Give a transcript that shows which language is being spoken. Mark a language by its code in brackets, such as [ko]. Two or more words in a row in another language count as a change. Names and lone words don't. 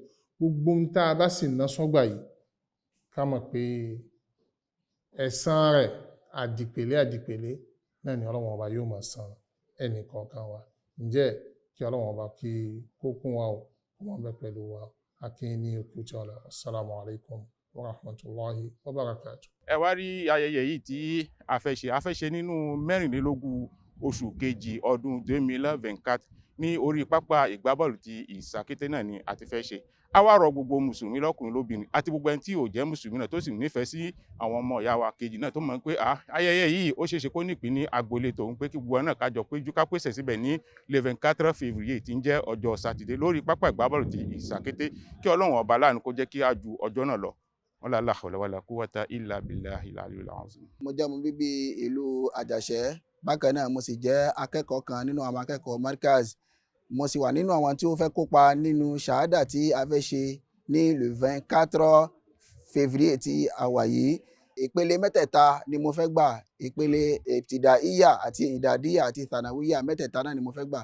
[yo] Gbogbo ohun tá a bá sì ná sọ́gbà yìí ká mọ̀ pé ẹ̀san rẹ̀ àdìpèlé náà ni ọlọ́wọ́n ọba yóò máa san ẹnì kọ̀ọ̀kan wa. Ǹjẹ́ kí ọlọ́wọ́n ọba kí kó kún wa o kó máa bẹ pẹ̀lú wa. Akíní òkú tí ọ̀la. [ar] السلام عليكم ورحمة الله وبركاته. [yo] Ẹ wá rí ayẹyẹ yìí tí a fẹ́ ṣe nínú 24 oṣù kejì ọdún 2024 ní orí pápá ìgbábọ́ọ̀lù ti Sakete náà ni a ti fẹ́ ṣe. A wá rọ gbogbo mùsùlùmí lọ́kùnrin lóbìnrin àti gbogbo ẹni tí ò jẹ́ mùsùlùmí náà tó sì nífẹ̀ẹ́ sí àwọn ọmọ ìyá wa kejì náà tó mọ̀ pé ayẹyẹ yìí ó ṣeéṣe kó nípìn ní agboolé tòun pé kí gbogbo náà kájọ péjú ká pèsè síbẹ̀ ní 24 février tí ń jẹ́ ọjọ́ sátidé lórí pápá ìgbábọ́ọ̀lù ti Sakete kí Ọlọ́run ọba láàánú kó jẹ́ kí á ju ọjọ́ náà lọ. [ar] ولا حول ولا قوة إلا بالله العلي العظيم. [yo] Mo jẹ́ ọmọ bíbí ìlú Àjàṣẹ́, bákan náà mo sì jẹ́ akẹ́kọ̀ọ́ kan nínú àwọn akẹ́kọ̀ọ́ Markaz. Mo sì wà nínú àwọn tí ó fẹ́ kópa nínú ṣàhádà tí a fẹ́ ṣe ní [fr] le 24 février [yo] tí a wà yìí. ìpele mẹ́tẹ̀ẹ̀ta ni mo fẹ́ gbà, ìpele ìtìdáíyà àti ìdàdíyà àti tànàwíyà mẹ́tẹ̀ẹ̀ta náà ni mo fẹ́ gbà.